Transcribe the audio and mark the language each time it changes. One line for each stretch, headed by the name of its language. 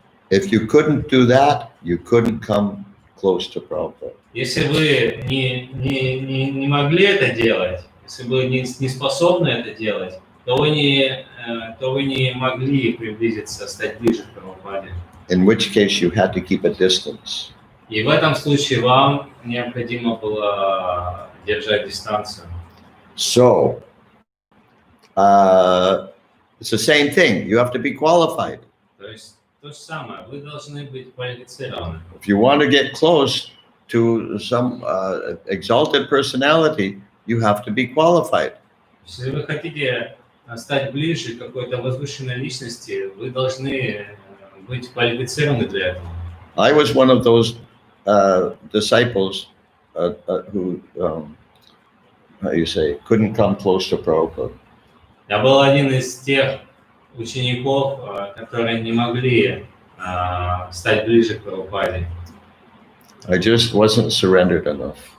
English: If you couldn't do that, you couldn't come close to Prabhupada.
Russian: Если вы не могли это делать, если вы не способны это делать, то вы не могли приблизиться, стать ближе к Прабхупаде.
English: In which case you had to keep a distance.
Russian: И в этом случае вам необходимо было держать дистанцию.
English: So, it's the same thing. You have to be qualified.
Russian: То есть то же самое. Вы должны быть квалифицированы.
English: If you want to get close to some exalted personality, you have to be qualified.
Russian: Если вы хотите стать ближе к какой-то возвышенной личности, вы должны быть квалифицированы для этого.
English: I was one of those disciples who, how you say, couldn't come close to Prabhupada.
Russian: Я был один из тех учеников, которые не могли стать ближе к Прабхупаде.
English: I just wasn't surrendered enough.